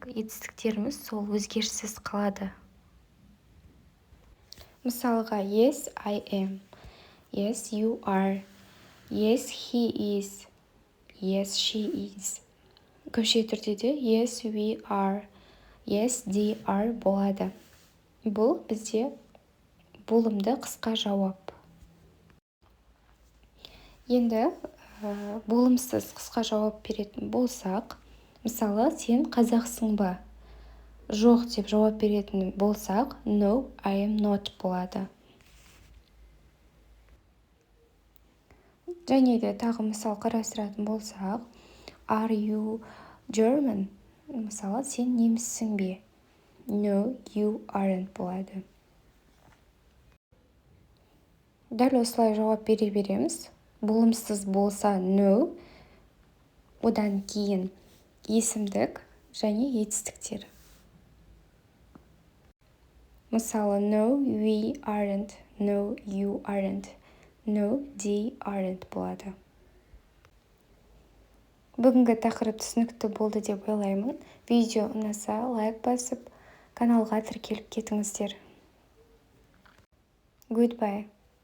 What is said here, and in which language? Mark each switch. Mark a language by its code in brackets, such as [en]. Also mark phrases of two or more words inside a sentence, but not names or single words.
[kk] Етістіктеріміз сол өзгеріссіз қалады. Мысалға, [en] yes, I am. Yes, you are. Yes, he is. Yes, she is. [kk] Көпше түрде де [en] yes, we are. Yes, they are болады. [kk] Бұл бізде болымды қысқа жауап. Енді болымсыз қысқа жауап беретін болсақ, мысалы, сен қазақсың ба? Жоқ деп жауап беретін болсақ, [en] no, I am not болады. [kk] Және де тағы мысал қарастыратын болсақ, [en] are you German? [kk] Мысалы, сен неміссің бе? [en] No, you aren't болады. [kk] Дәл осылай жауап бере береміз. Болымсыз болса no, одан кейін есімдік және етістіктер. Мысалы, [en] no, we aren't. No, you aren't. No, they aren't болады. [kk] Бүгінгі тақырып түсінікті болды деп ойлаймын. Видео ұнаса лайк басып, каналға тіркеліп кетіңіздер. [en] Goodbye.